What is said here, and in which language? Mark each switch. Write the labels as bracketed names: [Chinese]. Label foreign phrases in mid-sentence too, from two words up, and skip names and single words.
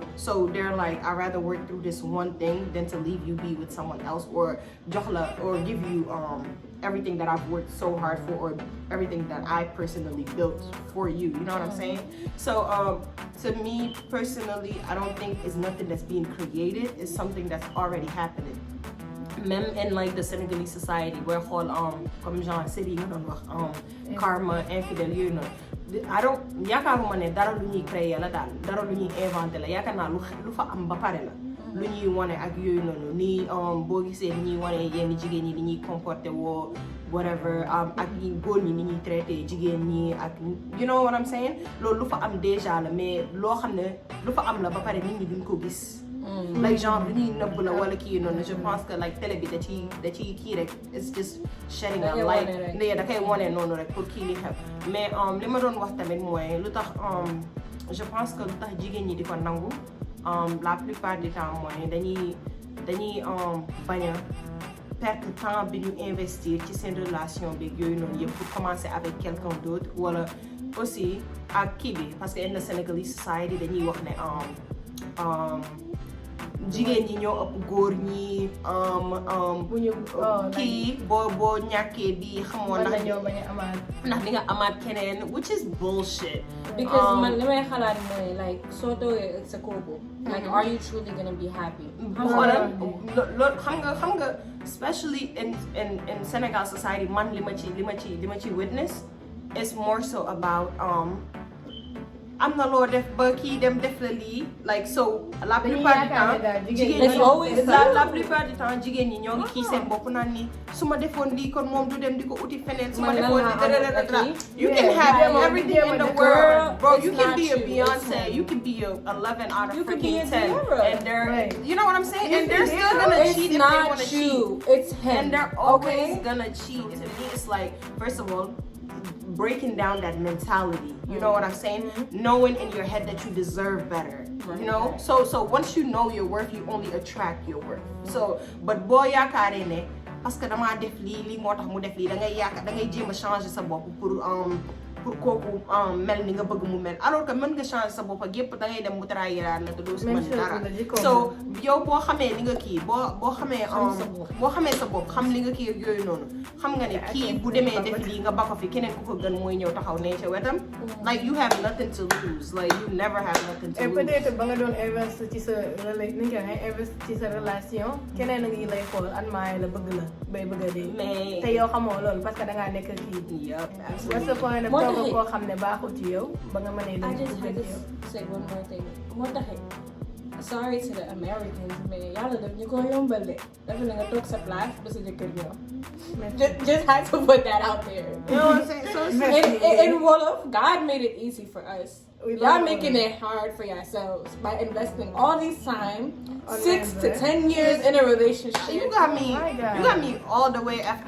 [English] So they're like, I'd rather work through this one thing than to leave you be with someone else or give you everything that I've worked so hard for or everything that I personally built for you. You know what I'm saying? So to me personally, I don't think it's nothing that's being created. It's something that's already happening. [Wolof] Même [English] in like the Senegalese society where [French] comme genre [Wolof] city karma infidèle [English] you know, I don't [Wolof] yaakaaruma ne dara lu ñuy créer la daal dara lu ñuy inventé la yaakaar naa lu fa am ba pare la lu ñuy wane ak yooyu noonu ni boo gisee ni ñuy wane yenn jigéen ñi ni ñuy comporté woo whatever ak ñi góor ñi ni ñuy traité jigéen ñi ak [English] you know what I'm saying, [Wolof] loolu lu fa am déjà la mais loo xam ne lu fa am la ba pare nit ñi duñ ko gis. Like genre lu ñuy nëbb la wala kii noonu [French] je pense que [Wolof] like télé bi da ciy kii rek [English] it's just shedding a light [Wolof] ne da koy wane noonu rek pour kii li xew mais li ma doon wax tamit mooy lu tax [French] je pense que [Wolof] lu tax jigéen ñi di ko nangu [French] la plupart du temps [Wolof] mooy dañuy bañ a perdre temps bi ñu investir ci seen relation bi yooyu noonu yëpp [French] pour commencer avec quelqu'un d'autre [Wolof] wala aussi ak kii bi [French] parce que [English] in the Senegalese society [Wolof] dañuy wax ne jigéen ñi ñoo ëpp góor ñi kii boo ñàkkee bi xamoon ndax di nga amaat keneen [English] which is bullshit. [Wolof] Because man li may xalaat mooy like soo toogee sa kooku like [English] are you truly gonna be happy? [Wolof] xoolal loolu xam nga [English] especially in Senegal society [Wolof] man li ma ci [English] witness is more so about [Wolof] am na loo def ba kii dem def la lii [English] like so [French] la plupart du temps [Wolof] jigéen ñi ñoo ngi kii seen bopp naan ni su ma defoon lii kon moom du dem di ko uti feneen su ma defoon lii [English] you can have everything in the world bro, you can be a Beyonce, you can be a 11 out of freaking 10 and they're you know what I'm saying and they're still gonna cheat if they want to cheat. It's him and they're always gonna cheat. To me it's like first of all breaking down that mentality, you know what I'm saying? Knowing in your head that you deserve better, you know? So once you know your worth, you only attract your worth. So, but [Wolof] boy yaakaare ne [French] parce que [Wolof] dama def lii moo tax mu def lii da ngay jéem a changer sa bopp pour pour kooku mel ni nga bëgg mu mel [French] alors que [Wolof] mën nga changer sa bopp ak yépp da ngay dem mu trahiraat la te doo si mën dara so yow boo xamee li nga kii boo xamee sa bopp xam li nga kii ak yooyu noonu xam nga ne kii bu demee def lii nga ba ko fi keneen ku ko gën mooy ñëw taxaw ne ca wetam [English] like you have nothing to lose like you never have nothing to lose. [French] Et peut-être [Wolof] ba nga doon invest ci sa relation keneen a ngi lay xool admire la bëgg la bay bëgg a dee mais te yow xamoo loolu [French] parce que [Wolof] da ngaa nekk kii. [English] what's the point of [Wolof] toog koo xam ne baaxul ci yow ba nga mënee dem ci yow. [English] Say one more thing. [Wolof] moo taxit [English] sorry to the Americans [Wolof] mais yàlla daf ñu ko yombal de dafa ne nga toog sa place ba sa jëkkër ñëw. [English] Just had to put that out there. You know what I'm saying? So in Wolof, God made it easy for us. Y'all making it hard for yourselves by investing all these time, 6 to 10 years in a relationship. You got me all the way after.